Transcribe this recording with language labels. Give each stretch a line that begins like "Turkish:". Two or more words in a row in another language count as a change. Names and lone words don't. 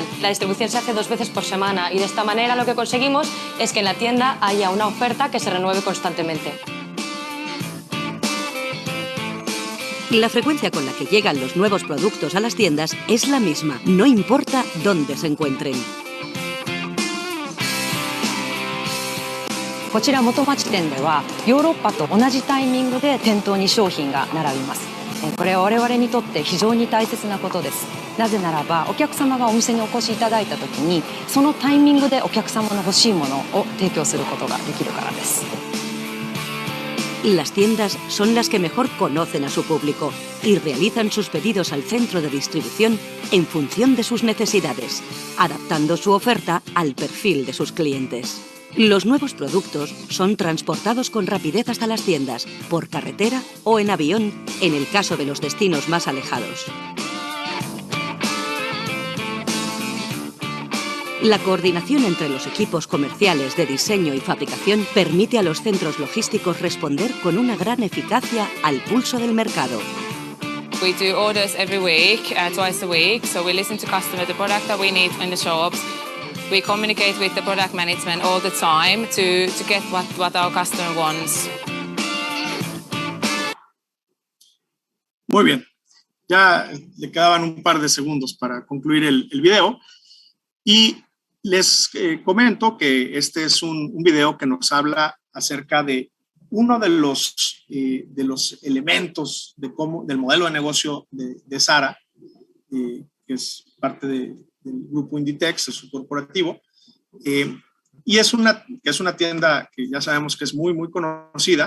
Spanish: La distribución se hace 2 veces por semana y de esta manera lo que conseguimos es que en la tienda haya una oferta que se renueve constantemente. La frecuencia con la que llegan los nuevos productos a las tiendas es la misma, no importa dónde se encuentren.
Japanese: こちら元町店ではヨーロッパと同じタイミングで店頭に商品が並びます。これは我々にとって非常に大切なことです。なぜならばお客様がお店にお越しいただいた時にそのタイミングでお客様の欲しいものを提供することができるからです。
Spanish: Las tiendas son las que mejor conocen a su público y realizan sus pedidos al centro de distribución en función de sus necesidades, adaptando su oferta al perfil de sus clientes. Los nuevos productos son transportados con rapidez hasta las tiendas, por carretera o en avión, en el caso de los destinos más alejados. La coordinación entre los equipos comerciales de diseño y fabricación permite a los centros logísticos responder con una gran eficacia al pulso del mercado.
English: We do orders every week, twice a week, so we listen to customer the product that we need in the shops. We communicate with the product management all the time to get what our customer wants.
Spanish: Muy bien. Ya le quedaban un par de segundos para concluir el video. Y les comento que este es un video que nos habla acerca de uno de los elementos del modelo de negocio de Zara, que es parte del grupo Inditex, de su corporativo, y es una tienda que ya sabemos que es muy, muy conocida.